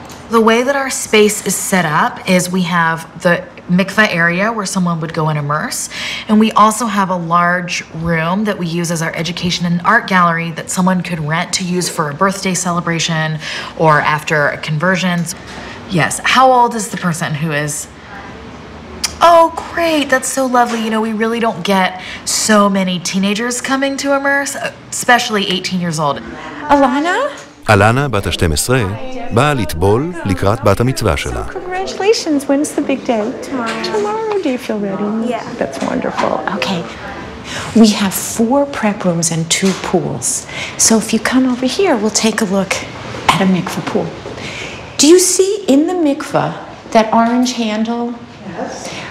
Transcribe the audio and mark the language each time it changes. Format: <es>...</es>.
<en>The way that our space is set up is we have the mikveh area where someone would go and immerse, and we also have a large room that we use as our education and art gallery that someone could rent to use for a birthday celebration or after a conversion. Yes, how old is the person who is? Oh, great, that's so lovely. You know, we really don't get so many teenagers coming to immerse, especially 18 years old. Alana?</en> <he>אלנה, בת ה-12, באה לטבול לקראת בת המצווה שלה.</he> <en>Congratulations, when's the big day? Tomorrow, do you feel ready? Yeah. That's wonderful. Okay. We have 4 prep rooms and 2 pools. So if you come over here, we'll take a look at a mikveh pool. Do you see in the mikveh that orange handle? Yes.</en>